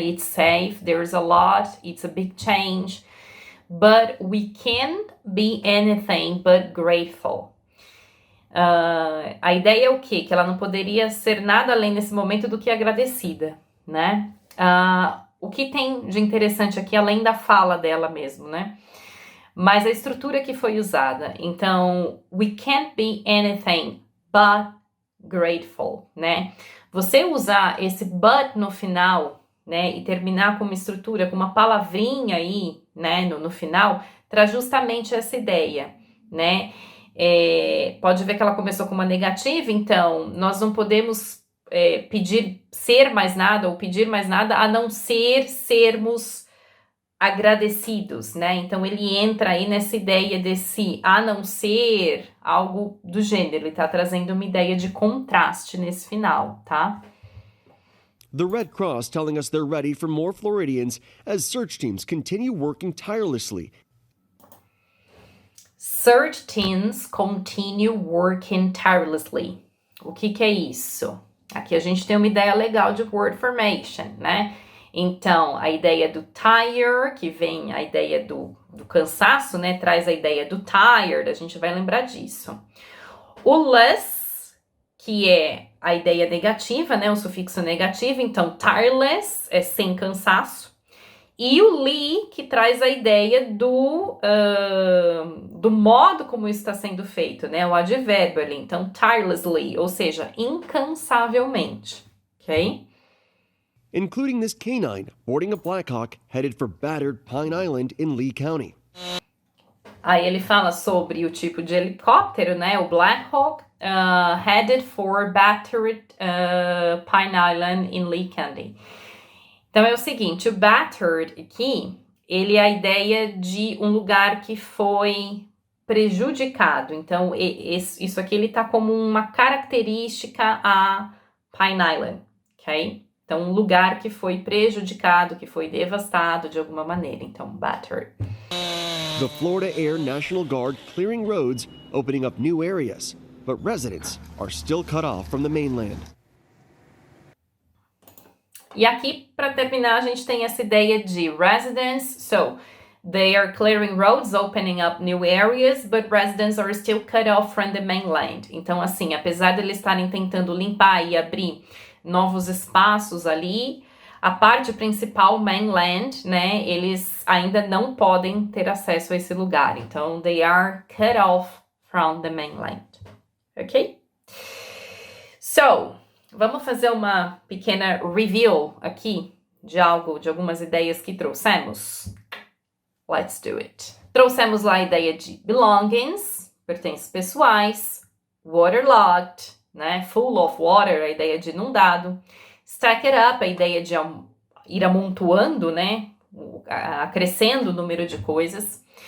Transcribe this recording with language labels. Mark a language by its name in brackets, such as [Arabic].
[English] It's safe, there's a lot, it's a big change, but we can't be anything but grateful. [Portuguese] A ideia é o quê? Que ela não poderia ser nada além nesse momento do que agradecida, né? O que tem de interessante aqui, além da fala dela mesmo, né? mas a estrutura que foi usada. Então, [English] we can't be anything but grateful, né? [Portuguese] Você usar esse but no final, né, e terminar com uma estrutura, com uma palavrinha aí, né, no final, traz justamente essa ideia, né? Pode ver que ela começou com uma negativa, então nós não podemos pedir ser mais nada ou pedir mais nada a não ser sermos agradecidos, né? Então ele entra aí nessa ideia desse a não ser, algo do gênero, ele tá trazendo uma ideia de contraste nesse final, tá? [English] The Red Cross telling us they're ready for more Floridians as search teams continue working tirelessly. Search teams continue working tirelessly. [Portuguese] O que é isso? Aqui a gente tem uma ideia legal de word formation, né? Então, a ideia do tire, que vem a ideia do cansaço, né? Traz a ideia do tired, a gente vai lembrar disso. O less, que é a ideia negativa, né? O sufixo negativo, então tireless é sem cansaço. E o li, que traz a ideia do modo como isso está sendo feito, né? O advérbio ali, então tirelessly, ou seja, incansavelmente, ok? [English] Including this canine boarding a Blackhawk headed for battered Pine Island in Lee County. [Portuguese] Aí ele fala sobre o tipo de helicóptero, né? O [English] Black Hawk, headed for battered Pine Island in Lee County. [Portuguese] Então é o seguinte, o battered aqui, ele é a ideia de um lugar que foi prejudicado. Então isso aqui ele tá como uma característica a Pine Island, ok? Então um lugar que foi prejudicado, que foi devastado de alguma maneira. Então battered. [English] The Florida Air National Guard clearing roads, opening up new areas, but residents are still cut off from the mainland. [Portuguese] E aqui, para terminar, a gente tem essa ideia de residents. [English] So, they are clearing roads, opening up new areas, but residents are still cut off from the mainland. [Portuguese] Então, assim, apesar de eles estarem tentando limpar e abrir novos espaços ali, a parte principal, mainland, né, eles ainda não podem ter acesso a esse lugar. Então, [English] they are cut off from the mainland. Ok? [Portuguese] So, vamos fazer uma pequena review aqui de algumas ideias que trouxemos? [English] Let's do it. [Portuguese] Trouxemos lá a ideia de belongings, pertences pessoais, waterlogged, né, [English] full of water, [Portuguese] a ideia de inundado, [English] stack it up, [Portuguese] a ideia de ir amontoando, né, acrescendo o número de coisas.